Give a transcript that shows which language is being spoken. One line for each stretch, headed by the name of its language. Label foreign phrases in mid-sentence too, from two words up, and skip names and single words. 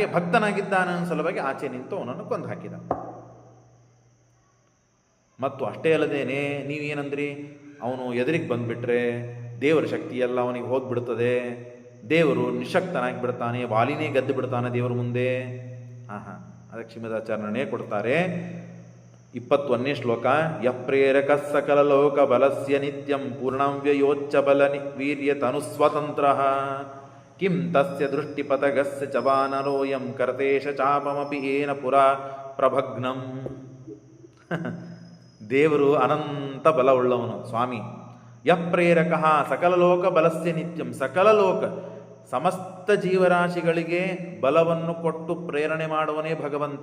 Kannada: ಭಕ್ತನಾಗಿದ್ದಾನೆ ಅನ್ನೋ ಸಲುವಾಗಿ ಆಚೆ ನಿಂತು ಅವನನ್ನು ಕೊಂದು ಹಾಕಿದ. ಮತ್ತು ಅಷ್ಟೇ ಅಲ್ಲದೇನೆ, ನೀವೇನಂದ್ರಿ, ಅವನು ಎದುರಿಗೆ ಬಂದುಬಿಟ್ರೆ ದೇವರ ಶಕ್ತಿ ಎಲ್ಲ ಅವನಿಗೆ ಹೋಗಿಬಿಡ್ತದೆ, ದೇವರು ನಿಶಕ್ತನಾಗಿ ಬಿಡ್ತಾನೆ, ವಾಲಿನೇ ಗೆದ್ದು ಬಿಡ್ತಾನೆ ದೇವರ ಮುಂದೆ. ಅದಕ್ಕೆ ಶ್ರೀಮದಾಚಾರ್ಯನೇ ಕೊಡ್ತಾರೆ 21ನೇ ಶ್ಲೋಕ.
Sanskrit: ಯಪ್ರೇರಕ ಸಕಲ ಲೋಕ ಬಲಸ್ಯ ನಿತ್ಯಂ ಪೂರ್ಣಂ ವ್ಯಯೋಚ್ಚ ಬಲ ವೀರ್ಯ ತನುಸ್ವತಂತ್ರ ಕಿಂ ತಸ್ಯ ದೃಷ್ಟಿಪತಗಸ್ಯ ಚ ವಾನರೋಯಂ ಕರ್ತೇಶ ಚಾಪಮಪಿ ಏನ ಪುರಾ ಪ್ರಭಗ್ನಂ.
Kannada: ದೇವರು ಅನಂತ ಬಲವುಳ್ಳವನು ಸ್ವಾಮಿ.
Sanskrit: ಯಪ್ರೇರಕ ಸಕಲ ಲೋಕ ಬಲಸ್ಯ ನಿತ್ಯಂ,
Kannada: ಸಕಲ ಲೋಕ ಸಮಸ್ತ ಜೀವರಾಶಿಗಳಿಗೆ ಬಲವನ್ನು ಕೊಟ್ಟು ಪ್ರೇರಣೆ ಮಾಡುವನೇ ಭಗವಂತ.